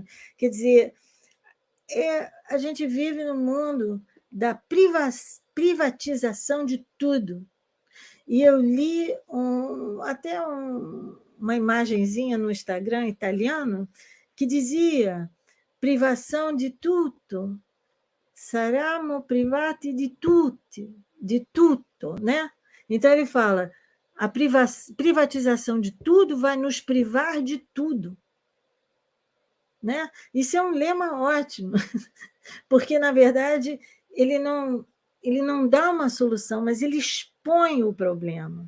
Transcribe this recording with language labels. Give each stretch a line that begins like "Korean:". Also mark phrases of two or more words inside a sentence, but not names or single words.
Portuguese: Quer dizer, a gente vive no mundo da privatização de tudo. E eu li até uma imagenzinha no Instagram italiano que dizia privação de tutto,
Italian: saremo privati di tutti, de tutto,
Portuguese: né? Então ele fala, a privatização de tudo vai nos privar de tudo. Né? Isso é um lema ótimo, porque, na verdade, ele não dá uma solução, mas ele expõe o problema.